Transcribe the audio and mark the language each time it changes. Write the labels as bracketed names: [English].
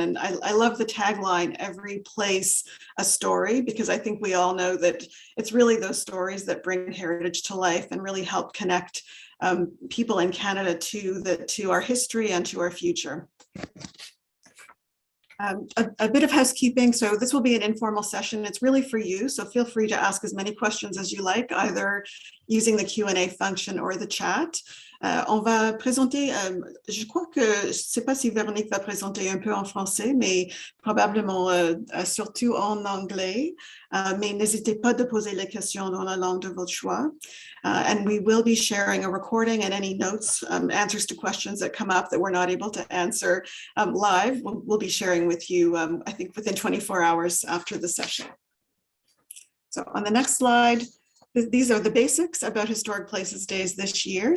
[English] And I love the tagline, every place a story, because I think we all know that it's really those stories that bring heritage to life and really help connect people in Canada to our history and to our future. A bit of housekeeping. So this will be an informal session. It's really for you. So feel free to ask as many questions as you like, either using the Q&A function or the chat. [French] On va présenter, je crois que, je ne sais pas si Véronique va présenter un peu en français, mais probablement surtout en anglais. Mais n'hésitez pas de poser les questions dans la langue de votre choix. [English] And we will be sharing a recording and any notes, answers to questions that come up that we're not able to answer live. We'll be sharing with you, I think, within 24 hours after the session. So on the next slide, these are the basics about Historic Places Days this year.